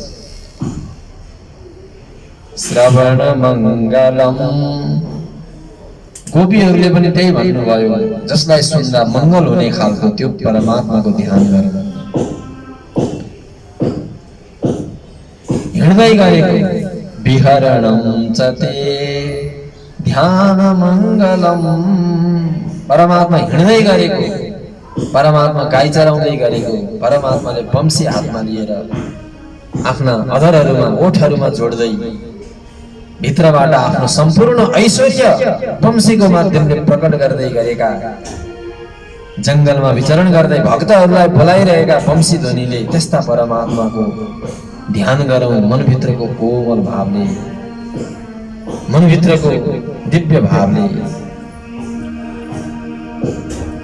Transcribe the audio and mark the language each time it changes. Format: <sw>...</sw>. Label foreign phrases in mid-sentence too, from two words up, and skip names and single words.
<sa>श्रवण मंगलम</sa> <ne>गोपीहरूले पनि त्यही भन्नुभयो जसलाई सुन्दा मंगल हुने खालको त्यो परमात्माको ध्यान गर्नु। हिँड्दै गरेको</ne> <sa>विहरणं च ते ध्यान मंगलम</sa> <ne>परमात्मा हिँड्दै गरेको परमात्मा गाई चराउँदै गरेको परमात्माले वंशी हातमा लिएर आफ्ना अधरहरूमा ओठहरूमा जोड्दै भित्रबाट आफ्नो सम्पूर्ण ऐश्वर्य वंशीको माध्यमले प्रकट गर्दै गरेका जंगलमा विचरण गर्दै भक्तहरूलाई बोलाइरहेका वंशी ध्वनिले त्यस्ता परमात्माको ध्यान गरौँ मनभित्रको कोमल भावले मनभित्रको दिव्य भावले।</ne>